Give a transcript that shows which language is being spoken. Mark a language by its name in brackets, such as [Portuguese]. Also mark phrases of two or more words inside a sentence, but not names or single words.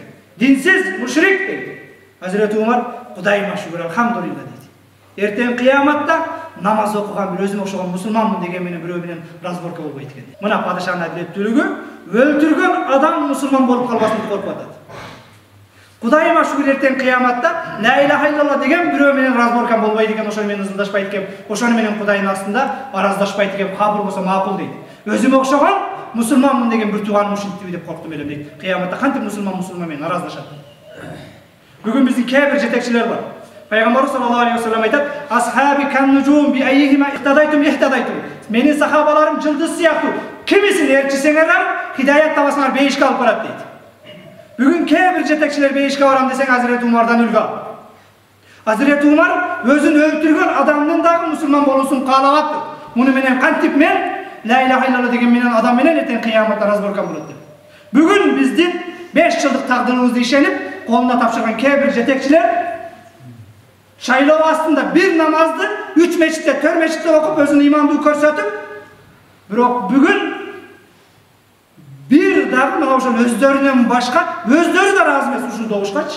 [Kyrgyz] Динсиз, мушрик дейт. Hazreti Umar, Кудайыма шүгүр, алхамдулилла дейт. Эртең кыяматта намаз окуган бир өзүмө окшогон мусулманмын деген менен бирөө менен разборка болбойт экен. Мына падышанын адилеттүүлүгү, өлтүргөн адам мусулман болуп калбасын деп коркуп атат. Кудайыма шүгүр, эртең кыяматта [Arabic] لا إله إلا الله [Kyrgyz] деген бирөө менен разборка болбойт экен, ошону менен ызылдашпайт экен, ошону менен Кудайдын астында араздашпайт экен, кабыл болсо макул дейт. Өзүмө окшогон мусулманмын деген бир тууганым ушинтиби деп корктум элем дейт. Кыяматта кантип мусулман менен араздашат? Бүгүн биздин кээ бир жетекчилер бар. Пайгамбарыбыз [Arabic] صلى الله عليه وسلم айтат: "أصحابي كالنجوم بأيهما اهتديتم اهتديتم." [Kyrgyz] Менин сахабаларым жылдыз сыяктуу. Кимисин ээрчисеңер, хидаят табасыңар, бейишке алып барат дейт. Бүгүн кээ бир жетекчилер бейишке барам десең, Hazreti Umarдан үлгү ал. Hazreti Umar өзүн өлтүргөн адамдын дагы мусулман болуусун каалабаттыр. Муну менен кантип мен [Arabic] لا إله إلا الله [Kyrgyz] деген менен адам менен эртең кыяматта разборка болот деп. Бүгүн биздин 5 жылдык тагдырыбызды ишенип, колуна тапшырган кээ бир жетекчилер шайлоо астында бир намазды 3 мечитте, 4 мечитте окуп өзүнүн имандуулук көрсөтүп, бирок бүгүн бир дагы мына ошол өздөрүнөн башка, өздөрү да ыраазы эмес ушул добушкачы.